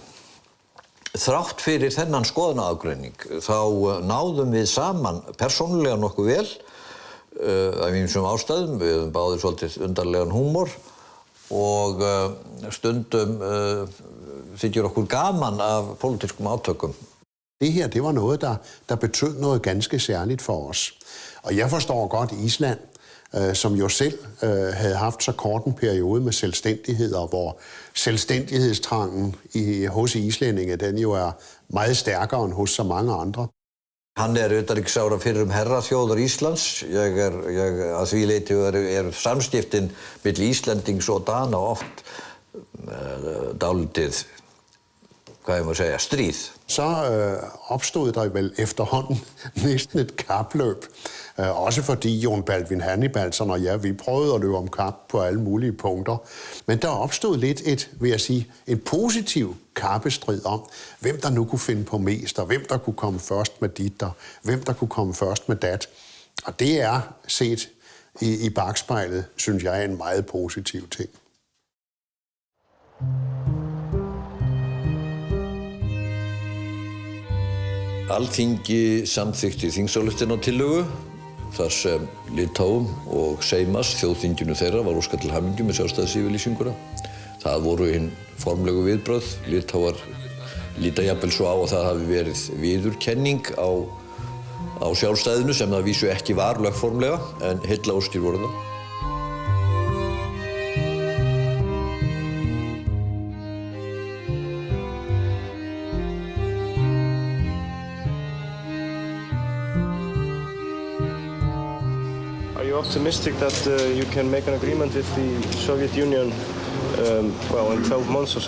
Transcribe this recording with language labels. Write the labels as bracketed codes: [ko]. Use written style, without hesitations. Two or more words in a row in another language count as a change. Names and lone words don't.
[is] Þrátt fyrir þennan skoðanaágreining þá náðum við saman persónulega nokkuð vel af ýmsum ástæðum. Við höfum báðir svolítið undarlegan húmor og stundum þykir okkur gaman af pólitískum átökum. [da] Det her, det var noget, der betød noget ganske særligt for os. Og jeg forstår godt Island, som jo selv havde haft så kort en periode med selvstændighed, og hvor selvstændighedstrangen hos islændinge, den jo er meget stærkere end hos så mange andre. [is] Hann utanríkisráðherra fyrrum herraþjóðar Íslands. Að því leyti eru samskiptin milli Íslendings og Dana oft dálítið, [da] hvad jeg må sige, strid. Så opstod der vel efterhånden næsten et kapløb. Også fordi Jon Baldwin Hannibalsson og jeg, vi prøvede at løbe om kap på alle mulige punkter. Men der opstod lidt vil jeg sige, en positiv kappestrid om, hvem der nu kunne finde på mest, og hvem der kunne komme først med dit, og hvem der kunne komme først med dat. Og det er set i bakspejlet, synes jeg, en meget positiv ting. [is] Alþingi samþykkti þingsályktunartillögu þar sem Litáum og Seimas, þjóðþinginu þeirra, var óskað til hamingju með sjálfstæðisyfirlýsinguna. Það voru hinn formlegu viðbrögð. Litáar líta jafnvel svo á að það hafi verið viðurkenning á sjálfstæðinu sem það vísu ekki var lögformlega, en heillaóskir voru það. [en] Are you optimistic that you can make an agreement with the Soviet Union in 12 months or so?